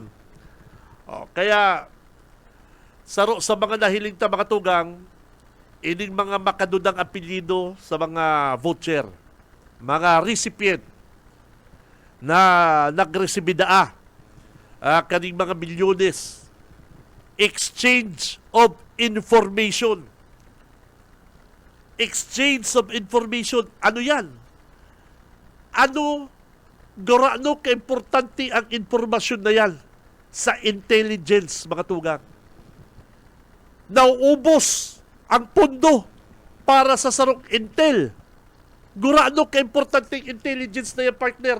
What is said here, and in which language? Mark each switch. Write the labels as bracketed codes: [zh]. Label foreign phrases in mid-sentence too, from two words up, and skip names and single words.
[bik] Kaya, sa mga nahiling ta mga tugang, ining mga makadudang apelyido sa mga voucher, mga recipient na nagresibidaa kaning mga milyones, [en] exchange of information. Exchange of information. [bik] Ano yan? Gorano ka-importante ang informasyon na yan sa intelligence, mga tugang? Nauubos ang pondo para sa sarong intel. Gurano ka-importante ang intelligence na yan, partner?